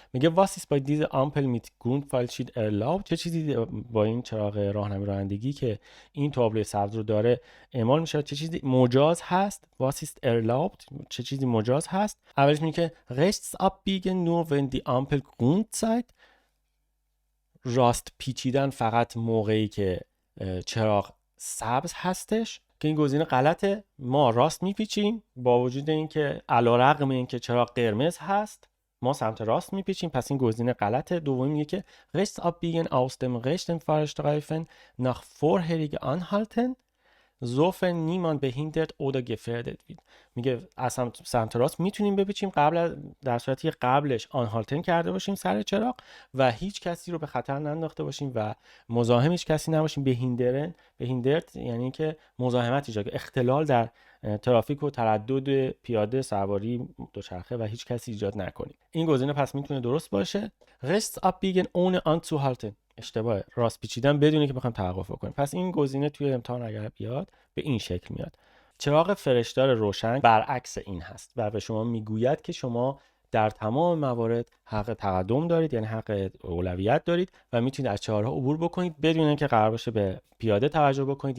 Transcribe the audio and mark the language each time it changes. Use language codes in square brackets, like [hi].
[fa] میگه [de] was ist bei dieser Ampel mit Grundpfeilschild erlaubt؟ [fa] چه چیزی با این چراغ راهنمایی رانندگی که این تابلو سبز رو داره اعمال میشه؟ چه چیزی مجاز هست؟ [de] was ist erlaubt؟ [fa] چه چیزی مجاز هست؟ اولش میگه که [de] rechts abbiegen nur wenn die Ampel grün zeigt. [fa] راست پیچیدن فقط موقعی که چراغ سبز هستش که این گزینه غلطه. ما راست میپیچیم با وجود اینکه علیرغم اینکه چراغ قرمز هست ما سمت راست میپیچیم، پس این گزینه غلطه. دومی میگه که [de] rechts abbiegen aus dem rechten Fahrstreifen nach vorherige anhalten sofern niemand behindert oder gefährdet wird. [fa] میگه از سمت راست میتونیم بپیچیم در صورتی که قبلش آنهالتن کرده باشیم سر چراغ و هیچ کسی رو به خطر ننداخته باشیم و مزاحم هیچ کسی نباشیم. بهیندرت یعنی که مزاحمت ایجاد، اختلال در ترافیک و تردد پیاده، سواری، دوچرخه و هیچ کسی ایجاد نکنید. این گزینه پس میتونه درست باشه. [de] rechts abbiegen ohne anzuhalten [fa] اشتباهه. راست پیچیدن بدون اینکه بخوایم توقف کنیم. پس این گزینه توی امتحان اگر بیاد به این شکل میاد. چراغ فرشدار روشن برعکس این هست و به شما میگوید که شما در تمام موارد حق تقدم دارید، یعنی حق اولویت دارید و میتونید از چهارراه عبور بکنید بدون اینکه قرار باشه به پیاده توجه بکنید.